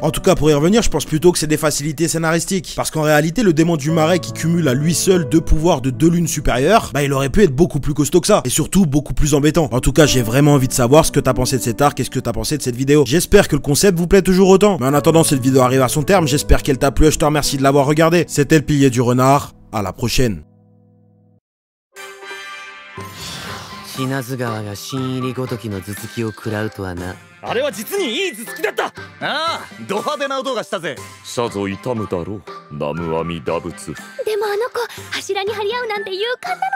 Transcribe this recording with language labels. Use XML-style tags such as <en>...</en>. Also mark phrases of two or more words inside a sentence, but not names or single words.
<fr>En tout cas, pour y revenir, je pense plutôt que c'est des facilités scénaristiques. Parce qu'en réalité, le démon du marais qui cumule à lui seul 2 pouvoirs de 2 lunes supérieures, bah il aurait pu être beaucoup plus costaud que ça, et surtout beaucoup plus embêtant. En tout cas, j'ai vraiment envie de savoir ce que t'as pensé de cet arc et ce que t'as pensé de cette vidéo. J'espère que le concept vous plaît toujours autant. Mais en attendant, cette vidéo arrive à son terme, j'espère qu'elle t'a plu et je te remercie de l'avoir regardé. C'était le pilier du renard, à la prochaine.</fr> <ja>品津川が新入りごときの頭突きを食らうとはな。あれは実にいい頭突きだった。ああ、ド派手な音がしたぜ。さぞ痛むだろう、南無阿弥陀仏。でもあの子柱に張り合うなんて勇敢なのね。</ja>